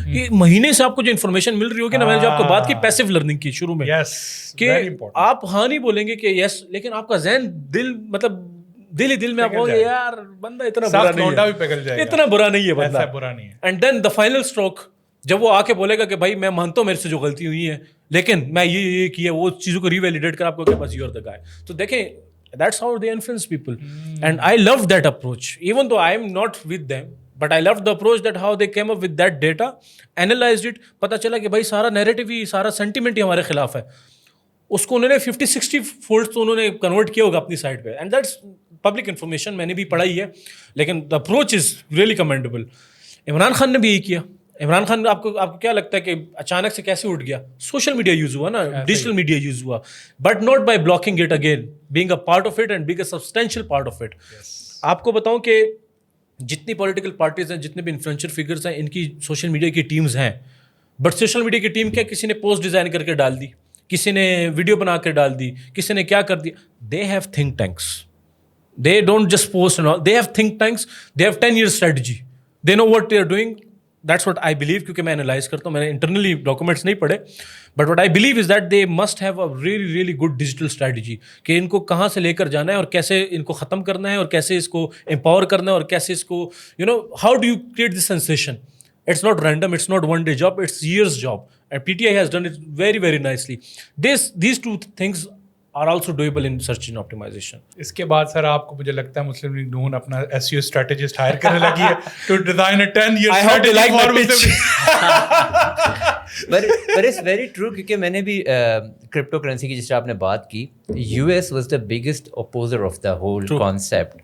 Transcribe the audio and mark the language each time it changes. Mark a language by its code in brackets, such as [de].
[ur] یہ مہینے سے آپ کو جو انفارمیشن مل رہی ہوگی نا, میں نے جو آپ کو بات کی پیسو لرننگ کی شروع میں, کہ آپ ہاں نہیں بولیں گے کہ یس, لیکن آپ کا ذہن دل مطلب دل ہی دل میں آپ کہو یار بندہ اتنا برا نہیں ہے, اتنا برا نہیں ہے بندہ, برا نہیں ہے. And then the final stroke جب وہ آ کے بولے گا کہ بھائی میں مانتا ہوں میرے سے جو غلطی ہوئی ہے لیکن میں یہ کیا, وہ چیزوں کو ریویلیڈیٹ کر آپ کو کہ بس [en] You are the guy. تو دیکھیں that's how they influence people. And I love that approach, even though I am not with them, but I love the approach that how they came up with that data, analyzed it, [ur] پتہ چلا کہ بھائی سارا narrative ہی, سارا sentiment ہی ہمارے خلاف ہے. اس کو انہوں نے 50-60 فولڈ تو انہوں نے کنورٹ کیا ہوگا اپنی سائڈ پہ, [en] and that's public information, [ur] میں نے بھی پڑھائی ہے, لیکن [en] The approach is really commendable. [ur] Imran Khan نے بھی یہی کیا. عمران خان آپ کو کیا لگتا ہے کہ اچانک سے کیسے اٹھ گیا؟ سوشل میڈیا یوز ہوا نا, ڈیجیٹل میڈیا یوز ہوا, [en] but not by blocking it again, being a part of it [ur] and being a substantial part of it. آپ کو بتاؤں کہ جتنی پولیٹیکل پارٹیز ہیں, جتنے بھی انفلوئنشر فگرس ہیں, ان کی سوشل میڈیا کی ٹیمز ہیں, بٹ سوشل میڈیا کی ٹیم کیا, کسی نے پوسٹ ڈیزائن کر کے ڈال دی, کسی نے ویڈیو بنا کے ڈال دی, کسی نے کیا کر دیا. [en] They have think tanks, they don't just post and all, they have think tanks, they have 10 year strategy, they know what they are doing. That's what I believe, [ur] کیونکہ میں انالائز کرتا ہوں, میں نے انٹرنلی ڈاکومنٹس نہیں پڑھے, but [en] what I believe is that they must have a really really good digital strategy [ur] کہ ان کو کہاں سے لے کر جانا ہے اور کیسے ان کو ختم کرنا ہے اور کیسے اس کو امپاور کرنا ہے اور کیسے اس کو [en] how do you create this sensation. It's not random, it's not one day job, it's years job, and PTI has done it very very nicely. These two things are also doable in search engine optimization. [ur] اس کے بعد سر آپ کو مجھے لگتا ہے مسلم league نون اپنا SEO strategist higher کرنے لگی ہے [en] To design a 10 year strategy for Muslim. But it's very true, [ur] کیونکہ میں نے بھی کرپٹو کرنسی کی جس طرح آپ نے بات کی, [en] US was the biggest opposer of the whole concept.